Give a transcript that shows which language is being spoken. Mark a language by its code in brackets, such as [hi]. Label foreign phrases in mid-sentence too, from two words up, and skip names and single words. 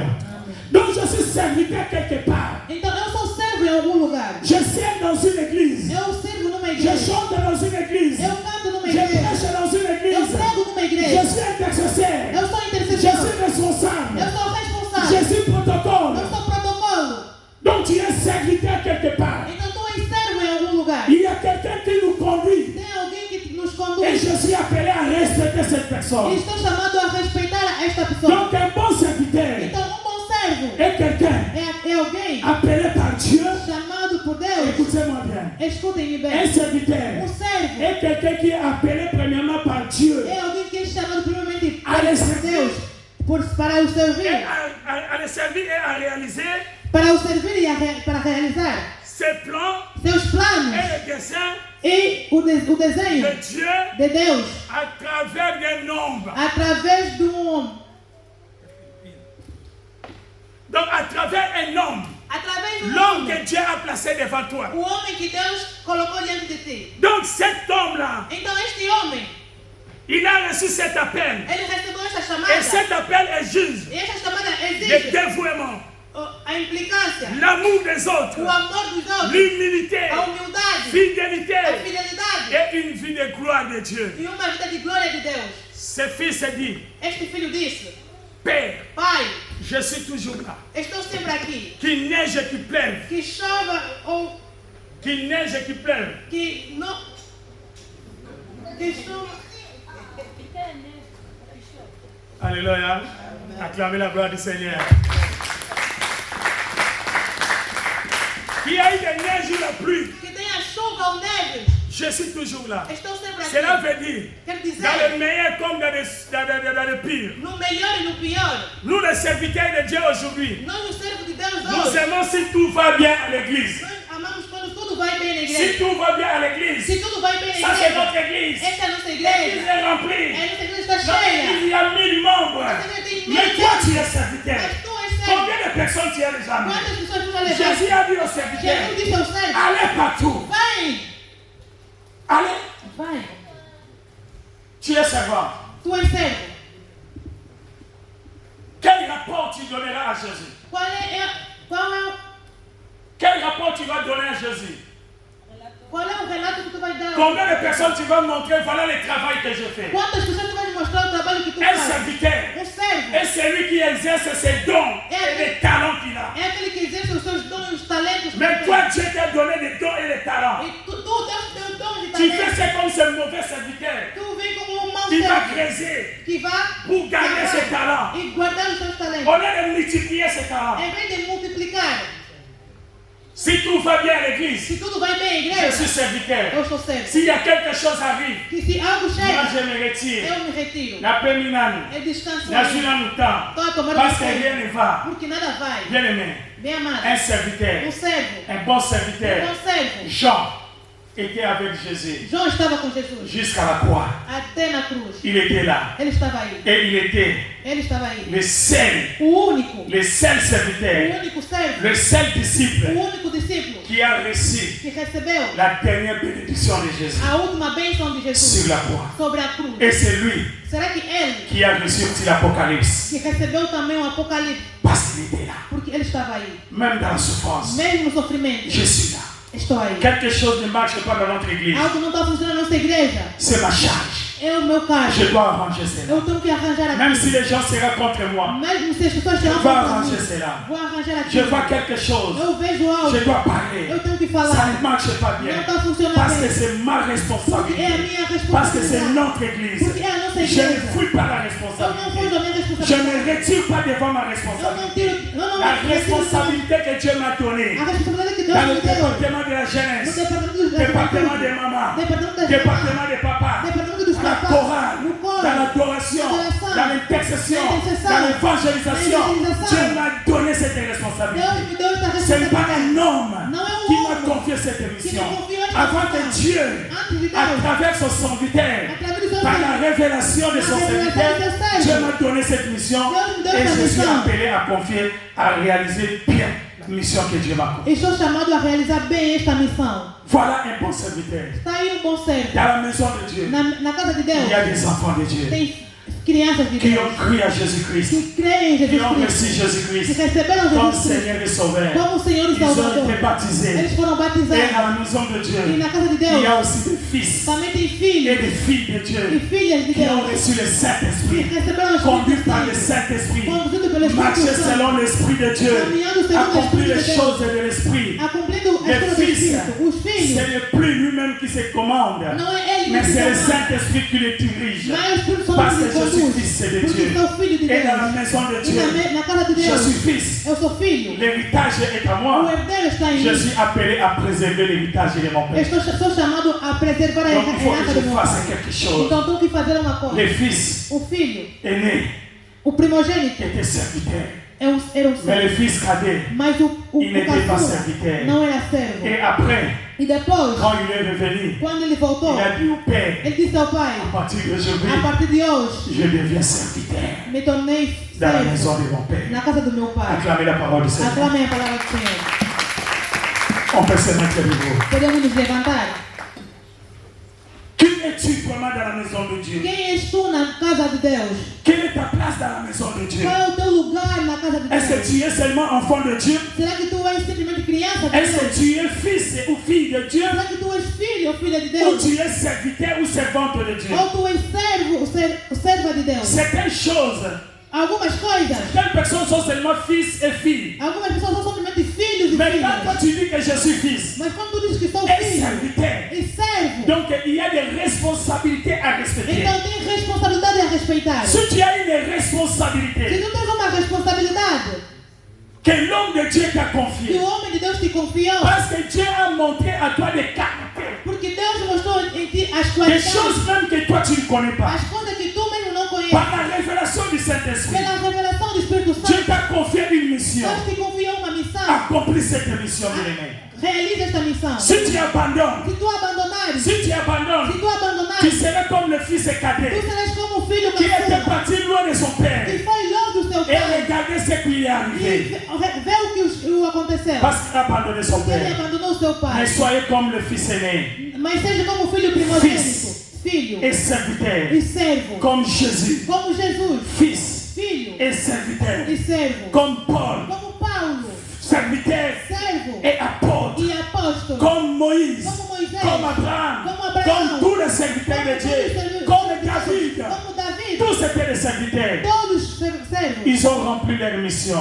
[fr] Donc je suis serviteur quelque part. [pt] Então eu sou servo em algum lugar. [fr] Je sers dans une église. [pt] Eu sirvo numa [fr] Je [pt] igreja. [fr] chante dans une église. [pt] Eu canto numa [fr] Je [pt] igreja. [fr] prêche dans une [pt] Eu [fr] église. [pt] prego numa [fr] Je [pt] igreja. [fr] suis intercesseur. [pt] Eu sou [fr] Je [pt] intercessor. [fr] suis responsable. [pt] Eu sou [fr] Je [pt] responsável. [fr] suis protocole. [pt] Eu sou protocolo. [fr] Donc tu es serviteur quelque part. [pt] Então tu és servo em algum lugar. [fr] Il y a quelqu'un qui nous conduit. [pt] Tem alguém que nos [fr] Et [pt] conduz. [fr] je suis appelé à respecter cette [pt] E [fr] personne. [pt] estou chamado a respeitar esta pessoa. [fr] Donc un bon serviteur [pt] Então bom servo [fr] est quelqu'un [pt] é alguém [fr] appelé par Dieu. [pt] chamado por Deus. [fr] Écoutez-moi bien. [pt] Escutem-me [fr] Un [pt] bem. [fr] serviteur [pt] Servo [fr] est quelqu'un qui est appelé premièrement par Dieu [pt] é alguém que é chamado primeiramente [fr] à le [pt] por [fr] servir, [pt] Deus para o [fr] et [pt] servir. [fr] à le servir et à réaliser [pt] Para o servir e para realizar [fr] ses plans [pt] seus planos [fr] et les desseins [pt] e o desenho [fr] de Dieu [pt] de Deus [fr] à travers des nombres. [pt] através de homem. [fr] Donc à travers un homme, [pt] Através de [fr] l'homme [pt] homem. [fr] que Dieu a placé devant toi. [pt] O homem que Deus colocou diante de ti. [fr] Donc cet homme-là, [pt] Então este homem, [fr] reçu cet appel. [pt] Ele recebeu essa [fr] Et [pt] chamada. [fr] cet appel exige [pt] E essa chamada [fr] le [pt] exige [fr] dévouement, [pt] a implicância, [fr] l'amour des autres, [pt] o amor dos outros, [fr] l'humilité, [pt] a humildade, [fr] fidélité [pt] a fidelidade [fr] et une vie de gloire de Dieu. [pt] e uma vida de glória de Deus. [fr] Ce fils dit, [pt] Este filho disse: [fr] Père, [pt] Pai, [fr] je suis toujours là. [pt] estou sempre aqui. [fr] Qu'il neige et qu'il pleuve, [pt] Que chova ou [fr] qu'il neige et qu'il pleuve. [pt] que não. Que chova. [fr] Alléluia. Acclamez la gloire du Seigneur. Qu'il y ait des neiges ou la pluie, [pt] Que tenha chuva ou neve. [fr] je suis toujours là. [pt] Estou sempre aqui. [fr] Cela veut dire, [pt] Quer [fr] dans [pt] dizer, [fr] le meilleur comme dans le pire. [pt] no melhor e no pior, [fr] Nous, les serviteurs de Dieu aujourd'hui, [pt] nós, os servos de Deus [fr] nous [pt] hoje, [fr] aimons si tout va bien à l'église. [pt] nós amamos quando tudo vai bem na [fr] Si [pt] igreja. [fr] tout va bien à l'église, [pt] Se tudo vai bem na [fr] ça c'est [pt] igreja, [fr] notre église. [pt] essa é a nossa [fr] L'église [pt] igreja. [fr] est remplie. [pt] A nossa igreja está [fr] Notre [pt] cheia. [fr] église, il y a 1000 membres. Mais toi, tu es serviteur. [pt] Mas tu és servo. [fr] Combien de personnes tu as déjà mis? [pt] Quantas pessoas tu já levaste? [fr] Jésus a dit aux serviteurs, [pt] Jesus disse aos servos: [fr] allez partout. [pt] Vai, [fr] Allez, [pt] vai. [fr] tu es servant. [pt] Tu és servo. [fr] Quel rapport tu donneras à Jésus? Quel rapport tu vas donner à Jésus? [pt] Qual é o relato que tu vais dar? [fr] Combien de personnes tu vas montrer? Voilà le travail que je fais. [pt] Quantas pessoas tu vais mostrar o trabalho que tu [fr] Un [pt] faz? [fr] serviteur [pt] Servo [fr] est celui qui exerce ses dons et les talents qu'il a. [pt] é aquele que exerce os seus dons e os talentos. [fr] Mais toi, Dieu t'a donné des dons et des talents. [pt] E tu Deus te deu dons e [fr] Tu fais [pt] talentos. [fr] ça comme ce mauvais serviteur [pt] Tu vem como mau [fr] qui va [pt] servo [fr] creuser [pt] que vai [fr] pour garder [pt] cavar [fr] ses talents. [pt] e guardar os seus talentos. [fr] Au lieu de multiplier ses talents. [pt] Em vez de multiplicar, [fr] Si tout va bien à l'église, [pt] se tudo vai bem, [fr] je [pt] igreja, [fr] suis serviteur. [pt] eu sou servo. [fr] S'il y a quelque chose arrive, [pt] Que se algo [fr] moi [pt] chega, [fr] je me retire. [pt] eu me retiro. Na peminano, Eu descanso na aí. [fr] no temps. [pt] Estou a tomar [fr] Parce que [pt] tempo. [fr] rien ne va. [pt] Porque nada vai. [fr] Bien aimé, [pt] Bem amado, [fr] un serviteur, [pt] servo, [fr] un bon serviteur. [pt] bom servo. [fr] Jean était avec Jésus [pt] João estava com Jesus [fr] jusqu'à la croix. [pt] até na cruz. [fr] Il était là. [pt] Ele estava aí. [fr] Et il était [pt] Ele estava aí. [fr] le seul [pt] O [fr] serviteur, [pt] único servo, [fr] le seul disciple [pt] o único discípulo [fr] qui a reçu [pt] que recebeu [fr] la dernière bénédiction de Jésus [pt] a última bênção de Jesus [fr] sur la croix. [pt] sobre a cruz. [fr] Et c'est lui [pt] Será que ele [fr] qui a reçu aussi l'Apocalypse. [pt] que recebeu também o Apocalipse? [fr] Parce qu'il était là. [pt] Porque ele estava aí. [fr] Même dans la souffrance, [pt] Mesmo no sofrimento, [fr] je suis là. [pt] estou aí. [fr] Quelque chose ne marche pas dans notre église. [pt] Algo não está funcionando na nossa igreja. [fr] C'est ma charge. [pt] É o meu caso. [fr] Je dois arranger cela. [pt] Eu tenho que arranjar [fr] Même [pt] aqui. [fr] si les gens seront contre moi, [pt] Mesmo se as pessoas [fr] je [pt] estiverem [fr] dois [pt] contra [fr] arranger [pt] mim, [fr] cela. [pt] vou arranjar aqui. [fr] Je vois quelque chose. [pt] Eu vejo algo. [fr] Je dois parler. [pt] Eu tenho que [fr] Ça [pt] falar. [fr] ne marche pas bien. [pt] Não está funcionando [fr] Parce que [pt] bem. [fr] c'est ma [pt] Porque é a [fr] responsabilité. [pt] minha [fr] Parce que c'est [pt] responsabilidade. [fr] notre église. [pt] Porque é a nossa [fr] Je ne [pt] igreja. [fr] fouille pas la [pt] Eu não [fr] responsabilité. [pt] fujo da minha [fr] Je [pt] responsabilidade. [fr] ne retire pas devant ma [pt] Eu não [fr] responsabilité. [pt] tiro. Eu não [fr] La [pt] retiro [fr] responsabilité que Dieu m'a donnée [pt] a responsabilidade que Deus [fr] dans le [pt] me deu. [fr] département de la [pt] No [fr] jeunesse, [pt] departamento [fr] département des mamans, [pt] Departamento das [fr] département des papas, [pt] Departamento dos [fr] dans la [pt] papás. [fr] chorale, [pt] No coro. [fr] dans l'adoration, [pt] Na adoração. [fr] dans l'intercession, [pt] Na intercessão. [fr] dans l'évangélisation. [pt] Na evangelização. [fr] Dieu m'a donné cette [pt] Deus [fr] responsabilité. [pt] me deu essa [fr] Ce n'est pas [pt] responsabilidade. [fr] un homme [pt] Não é [fr] qui [pt] um [fr] m'a [pt] homem [fr] confié cette mission. [pt] me confiou esta [fr] Avant que [pt] missão. [fr] Dieu, [pt] Antes de [fr] à [pt] Deus, [fr] travers son serviteur, [pt] através do seu [fr] par la [pt] filho, [fr] révélation de son La révélation serviteur, de son servo. Dieu m'a donné cette mission [pt] Deus me deu [fr] et [pt] essa [fr] je suis [pt] missão. [fr] appelé à confier, à réaliser bien la mission que Dieu m'a confiée. [pt] e sou chamado a realizar bem esta missão. [fr] Voilà un bon serviteur. [pt] Está aí um bom servo. [fr] Dans la maison de Dieu, [pt] Na casa de [fr] il y a [pt] Deus, [fr] des enfants de Dieu [pt] tem crianças de [fr] qui [pt] Deus [fr] ont cru à Jésus-Christ, [pt] que creem em [fr] qui [pt] Jesus [fr] ont reçu [pt] Cristo, que [fr] Jésus-Christ [pt] receberam [fr] comme [pt] Jesus Cristo [fr] Seigneur et Sauveur. [pt] como o Senhor e [fr] Ils ont [pt] Salvador. [fr] été baptisés. [pt] Eles foram [fr] Et [pt] batizados. [fr] à la maison de [pt] E [fr] Dieu, [pt] na casa de [fr] il y [pt] Deus [fr] a aussi des fils [pt] também tem [fr] et [pt] filhos [fr] des filles de [pt] e [fr] Dieu [pt] filhas de [fr] qui ont [pt] Deus [fr] reçu le [pt] que [fr] Saint-Esprit, [pt] receberam o [fr] conduits [pt] Espírito [fr] par le [pt] Santo, [fr] Saint-Esprit, [pt] conduzido pelo [fr] marcher [pt] Espírito Santo, [fr] selon l'Esprit de Dieu, [pt] caminhando segundo o [fr] accomplir [pt] Espírito [fr] les [pt] de Deus, [fr] choses de l'Esprit. [pt] cumprindo as [fr] Les [pt] coisas do [fr] fils, [pt] Espírito. Os [fr] ce [pt] filhos, [fr] n'est plus lui-même qui se commande, [pt] não é ele [fr] mais [pt] que [fr] c'est le [pt] se comanda, [fr] Saint-Esprit qui le dirige. [pt] mas o Espírito Santo [fr] Parce [pt] que [fr] que [pt] me [fr] je suis [pt] conduz. [fr] fils de [pt] Porque [fr] Dieu. [pt] sou filho de [fr] Et dans la [pt] Deus. [fr] maison de [pt] E [fr] Dieu, [pt] na casa de [fr] je [pt] Deus, [fr] suis fils. [pt] eu sou filho. [fr] L'héritage est à [pt] O [fr] moi. [pt] herdeiro está em [fr] Je [pt] mim. [fr] suis appelé à préserver l'héritage de mon Père. [pt] Sou chamado a preservar a [fr] Donc il faut que [pt] herança [fr] je [pt] do meu [fr] fasse [pt] pai. [fr] quelque chose. [pt] Então tenho que fazer uma coisa. [fr] Les fils [pt] O filho, [fr] aînés [pt] o primogênito, [fr] étaient serviteurs. [pt] era um [fr] Mais [pt] servo. [fr] le fils cadet, [pt] Mas o [fr] il n'était pas [pt] caçula [fr] serviteur. [pt] não era servo. [fr] Et après, [pt] E depois, [fr] quand il est revenu, [pt] quando ele voltou, [fr] il a dit au Père, [pt] ele disse ao pai: [fr] à partir d'aujourd'hui, [pt] a partir de hoje, [fr] je deviens serviteur [pt] me tornei [fr] dans la maison [pt] servo [fr] de mon Père. [pt] na casa do meu pai. [fr] Acclamez la parole du Seigneur. [pt] Aclamem a palavra do Senhor. [fr] On peut se mettre debout. [pt] Podemos nos levantar? [fr] Qui est es-tu vraiment dans la maison de Dieu? [pt] Quem és tu na casa de Deus? [fr] Quelle est ta place dans la maison de Dieu? [pt] Qual é o teu lugar na casa de [fr] Est-ce que [pt] Deus? [fr] tu es seulement enfant de Dieu? [pt] Será que tu és simplesmente criança de [fr] Est-ce que [pt] Deus? [fr] tu es fils ou fille de Dieu? [pt] Será que tu és filho ou filha de [fr] Ou [pt] Deus? [fr] tu es serviteur ou servante de Dieu? [pt] Ou tu és servo ou serva de Deus? [fr] Certaines choses, [pt] Algumas coisas, [fr] certaines personnes sont seulement fils et filles. [pt] algumas pessoas são simplesmente filhos e [fr] Mais quand toi [pt] filhas. [fr] tu dis que je suis fils [pt] Mas quando tu dizes que sou [fr] et [pt] filho [fr] serviteur, [pt] e servo, [fr] donc il y a des responsabilités à respecter. [pt] então tem responsabilidade a respeitar. [fr] Si tu as une [pt] Se [fr] responsabilité [pt] tu tens uma responsabilidade [fr] que l'homme de Dieu t'a [pt] que [fr] confiée, [pt] o homem de Deus te confiou, [fr] parce que Dieu a montré à toi des caractères, [pt] porque Deus mostrou em ti as [fr] des [pt] qualidades, [fr] choses même que toi tu ne connais pas. [pt] as coisas que tu mesmo não conheces. [fr] Par la révélation du Saint-Esprit, [pt] Pela revelação do Espírito [fr] Dieu [pt] Santo, [fr] t'a confié une mission. [pt] Deus te confiou uma missão. [fr] Accomplis cette mission, bien-aimé. [pt] Realiza esta missão. [fr] Si tu abandonnes, [pt] Se tu abandonares, [fr] si tu abandonnes, [pt] se tu abandonares, [fr] tu seras comme le fils [pt] tu [fr] cadet [pt] serás como o filho [fr] qui était [pt] caçula, [fr] parti loin de son père [pt] que foi longe do seu [fr] et [pt] pai [fr] regardez ce qui lui est [pt] e [fr] arrivé [pt] vê o que aconteceu. [fr] parce qu'il a abandonné son [pt] Porque ele [fr] père. [pt] abandonou o seu [fr] Mais [pt] pai. [fr] soyez comme le fils aîné [pt] Mas seja como o filho primogênito, filho [fr] et serviteur, [pt] e servo, [fr] comme Jésus, [pt] como Jesus, [fr] fils [pt] filho [fr] et serviteur, [pt] e servo, [fr] comme Paul, [pt] como Paulo, [fr] serviteur [pt] servo [fr] et apôtre, [pt] e apóstolo, [fr] comme Moïse, [pt] como Moisés, [fr] comme Abraham, [pt] como [fr] comme [pt] Abraão, [fr] tous les serviteurs de Dieu, comme David. [pt] como David, [fr] Tous étaient des serviteurs. [pt] todos servos. [fr] Ils ont rempli leur mission.